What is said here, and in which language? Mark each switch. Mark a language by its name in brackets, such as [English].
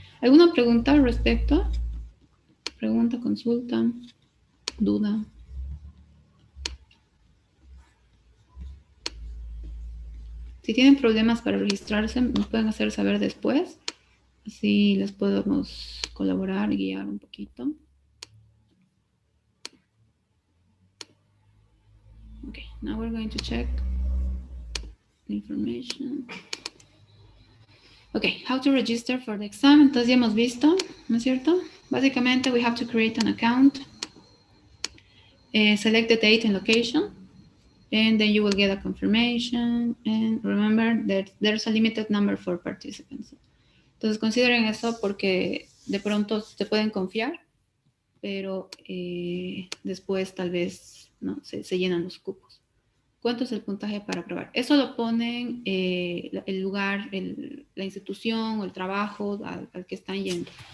[Spanish] ¿Alguna pregunta al respecto? Pregunta, consulta, duda. Si tienen problemas para registrarse, nos pueden hacer saber después. Así les podemos colaborar y guiar un poquito. [English] Okay, now we're going to check the information. Okay, how to register for the exam. [Spanish] Entonces ya hemos visto, ¿no es cierto? [English] Básicamente, we have to create an account, select the date and location, and then you will get a confirmation. And remember that there's a limited number for participants. [Spanish] Entonces consideren eso porque de pronto se pueden confiar, pero después tal vez no se llenan los cupos. ¿Cuánto es el puntaje para aprobar? Eso lo ponen el lugar, la institución o el trabajo al que están yendo.